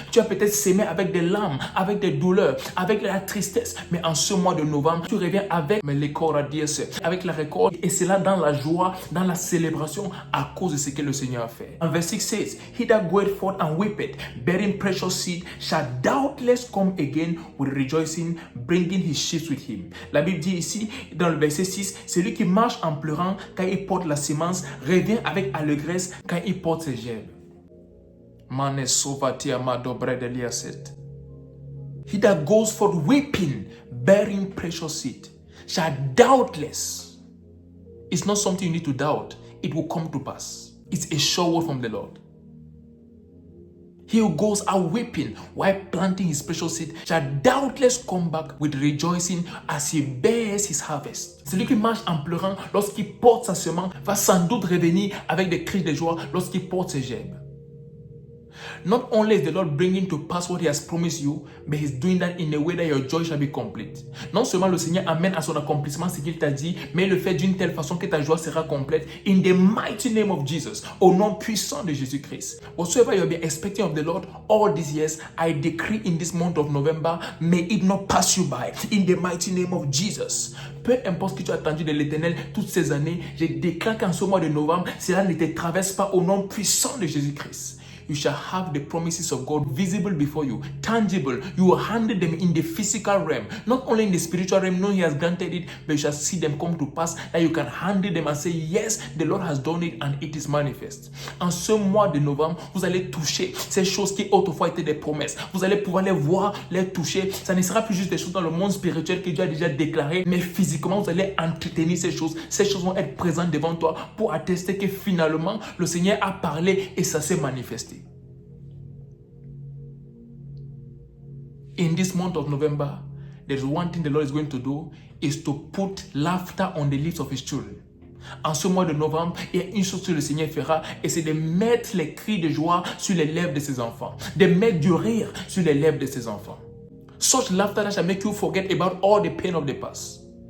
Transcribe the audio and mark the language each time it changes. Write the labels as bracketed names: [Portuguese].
[French] Tu as peut-être sémé avec des larmes, avec des douleurs, avec la tristesse, mais en ce mois de novembre, tu reviens avec les corps à dire, avec la récolte, et c'est là dans la joie, dans la célébration, à cause de ce que le Seigneur a fait. [English] En verset 6 says, he that goeth forth and weepeth, bearing precious seed, shall doubtless come again with rejoicing, bringing his sheaves with him. [French] La Bible dit ici, dans le verset 6, celui qui marche en pleurant quand il porte la semence, revient avec allégresse quand il porte ses gerbes. Mane sovatia madobre deliaset. [English] He that goes forth weeping, bearing precious seed, shall doubtless. It's not something you need to doubt. It will come to pass. It's a sure word from the Lord. He who goes out weeping while planting his precious seed shall doubtless come back with rejoicing as he bears his harvest. [French] Celui qui marche en pleurant lorsqu'il porte sa semence va sans doute revenir avec des cris de joie lorsqu'il porte ses gerbes. [English] Not only is the Lord bringing to pass what He has promised you, but He's doing that in a way that your joy shall be complete. [French] Non seulement le Seigneur amène à son accomplissement ce qu'il t'a dit, mais il le fait d'une telle façon que ta joie sera complète. [English] In the mighty name of Jesus, [French] au nom puissant de Jésus-Christ. [English] Whatsoever you have been expecting of the Lord all these years, I decree in this month of November, may it not pass you by. In the mighty name of Jesus. [French] Peu importe ce que tu as attendu de l'Éternel toutes ces années, je déclare qu'en ce mois de novembre, cela ne te traverse pas au nom puissant de Jésus-Christ. [English] You shall have the promises of God visible before you, tangible. You will handle them in the physical realm, not only in the spiritual realm. No, He has granted it, but you shall see them come to pass. That you can handle them and say, yes, the Lord has done it and it is manifest. [French] En ce mois de novembre, vous allez toucher ces choses qui autrefois étaient des promesses. Vous allez pouvoir les voir, les toucher. Ça ne sera plus juste des choses dans le monde spirituel que Dieu a déjà déclaré, mais physiquement, vous allez entretenir ces choses. Ces choses vont être présentes devant toi pour attester que finalement, le Seigneur a parlé et ça s'est manifesté. [English] In this month of November, there's one thing the Lord is going to do, is to put laughter on the lips of His children. [French] En ce mois de novembre, il y a une chose que le Seigneur fera, et c'est de mettre les cris de joie sur les lèvres de ses enfants, de mettre du rire sur les lèvres de ses enfants. [English] Such laughter that shall make you forget about all the pain of the past.